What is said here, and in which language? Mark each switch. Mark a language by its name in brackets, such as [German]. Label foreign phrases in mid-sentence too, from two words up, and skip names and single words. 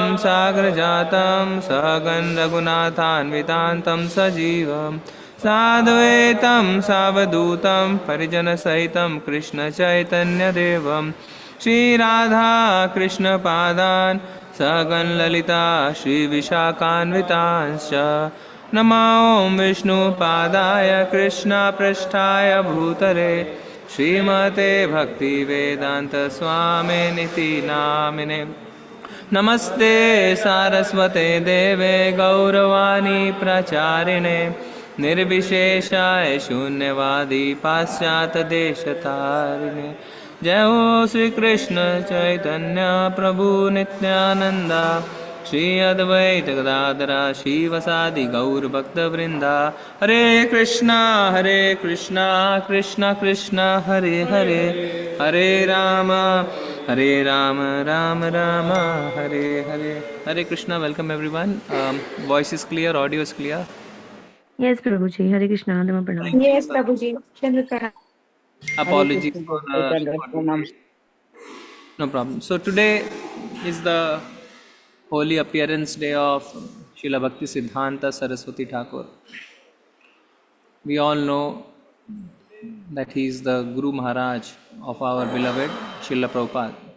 [Sanskrit] सागरजातं सहगं रघुनाथान्वितान्तं सजीवं साद्वैतं सावधूतं परिजनसहितं कृष्णचैतन्यदेवं श्रीराधा कृष्णपादान् सहगं ललिता श्रीविशाखान्वितांश्च नमो विष्णुपादाय कृष्णपृष्ठाय भूतले श्रीमते भक्तिवेदान्तस्वामिनिति नामिने। नमस्ते सारस्वते देवे गौरवाणी प्रचारिणे निर्विशेषाय शून्यवादी पाश्चात्यदेशतारिणे। जय हो श्री कृष्ण चैतन्य प्रभु नित्यानंदा श्री अद्वैत गदाधरा श्रीवसादि गौर भक्तवृंदा। हरे कृष्णा कृष्णा कृष्णा हरे हरे, हरे राम राम राम हरे हरे। हरे कृष्णा। [English] Welcome everyone. Voice is clear, audio is clear. Yes, Prabhuji. [Sanskrit] हरे कृष्ण. [English] Dhamma Pranam. Yes, Prabhuji. Chandrakara. Hare Apologies Krishna for Chaitanya Pranam. no problem. So today is the holy appearance day of Srila Bhakti Siddhanta Saraswati Thakur. We all know that he is the Guru Maharaj of our beloved Srila Prabhupada.